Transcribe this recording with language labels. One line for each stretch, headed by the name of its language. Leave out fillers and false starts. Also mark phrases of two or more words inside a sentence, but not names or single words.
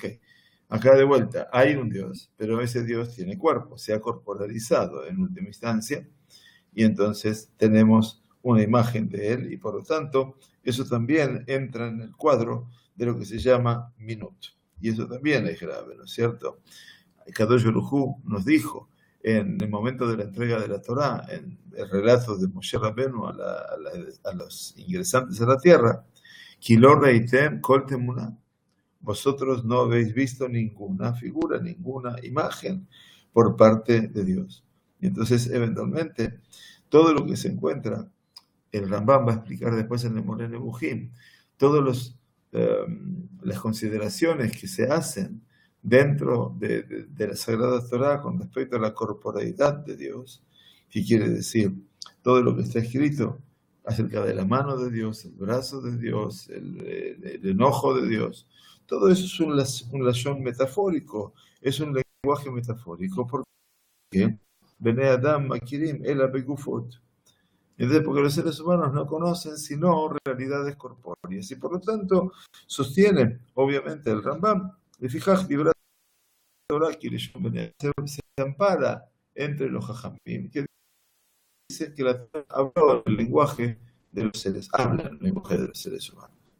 Spanish: Acá de vuelta, hay un Dios, pero ese Dios tiene cuerpo, se ha corporalizado en última instancia, y entonces tenemos una imagen de él, y por lo tanto, eso también entra en el cuadro de lo que se llama minut. Y eso también es grave, ¿no es cierto?
Hebrew: הקדוש ברוך הוא
Spanish: nos dijo en el momento de la entrega de la Torá, en el relato de Moshe Rabenu a los ingresantes a la tierra,
Hebrew: כי לא ראיתם כל תמונה,
Spanish: vosotros no habéis visto ninguna figura, ninguna imagen por parte de Dios. Y entonces, eventualmente, todo lo que se encuentra, el Rambam va a explicar después en el Moreh Nebuchim, todas las consideraciones que se hacen dentro de la Sagrada Torá con respecto a la corporeidad de Dios, que quiere decir todo lo que está escrito acerca de la mano de Dios, el brazo de Dios, el enojo de Dios. Todo eso es un lashon metafórico, es un lenguaje metafórico, porque
Hebrew: בני אדם מכירים אלא בגופות.
Spanish: Entonces, porque los seres humanos no conocen sino realidades corpóreas, y por lo tanto sostiene, obviamente, el Rambam, de fijar librar Torah, se ampara entre los Jajamim, que dice que la Torah habló el lenguaje de los seres, habla el lenguaje de los seres humanos.